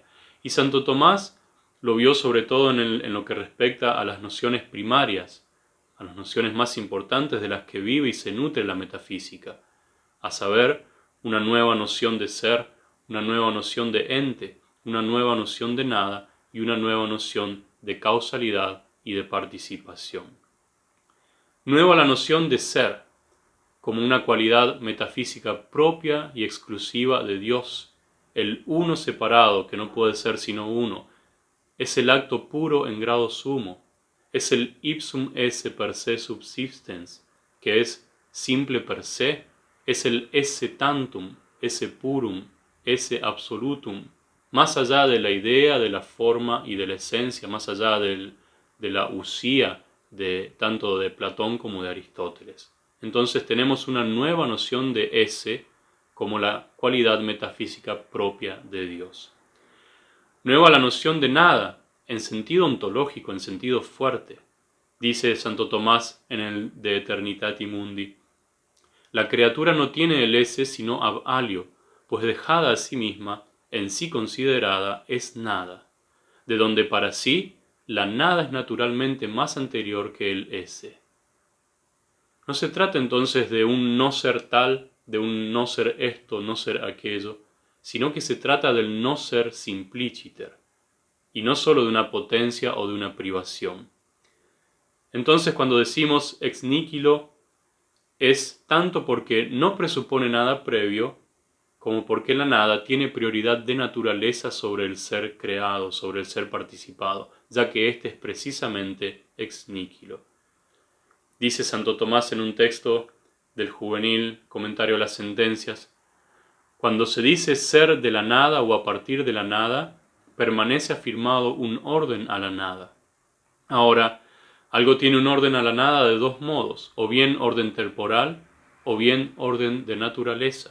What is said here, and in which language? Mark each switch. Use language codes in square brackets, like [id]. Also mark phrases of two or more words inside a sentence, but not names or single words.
[es] Y Santo Tomás lo vio sobre todo en lo que respecta a las nociones primarias, a las nociones más importantes de las que vive y se nutre la metafísica, a saber, una nueva noción de ser, una nueva noción de ente, una nueva noción de nada y una nueva noción de causalidad y de participación. Nueva la noción de ser, como una cualidad metafísica propia y exclusiva de Dios, el uno separado que no puede ser sino uno, es el acto puro en grado sumo, es el [la] ipsum esse per se subsistens, [es] que es simple [la] per se, [es] es el [la] esse tantum, esse purum, esse absolutum, [es] más allá de la idea, de la forma y de la esencia, más allá de la usía tanto de Platón como de Aristóteles. Entonces tenemos una nueva noción de ese como la cualidad metafísica propia de Dios. Nueva la noción de nada, en sentido ontológico, en sentido fuerte. Dice Santo Tomás en el De Eternitati Mundi: la criatura no tiene el ese sino [la] ab alio, [es] pues dejada a sí misma, en sí considerada, es nada, de donde para sí la nada es naturalmente más anterior que el ese. No se trata entonces de un no ser tal, de un no ser esto, no ser aquello, sino que se trata del no ser simpliciter, y no sólo de una potencia o de una privación. Entonces cuando decimos [la] ex nihilo, [es] es tanto porque no presupone nada previo, como porque la nada tiene prioridad de naturaleza sobre el ser creado, sobre el ser participado, ya que éste es precisamente [la] ex nihilo. [es] Dice Santo Tomás en un texto del juvenil Comentario a las Sentencias: cuando se dice ser de la nada o a partir de la nada, permanece afirmado un orden a la nada. Ahora, algo tiene un orden a la nada de dos modos, o bien orden temporal, o bien orden de naturaleza.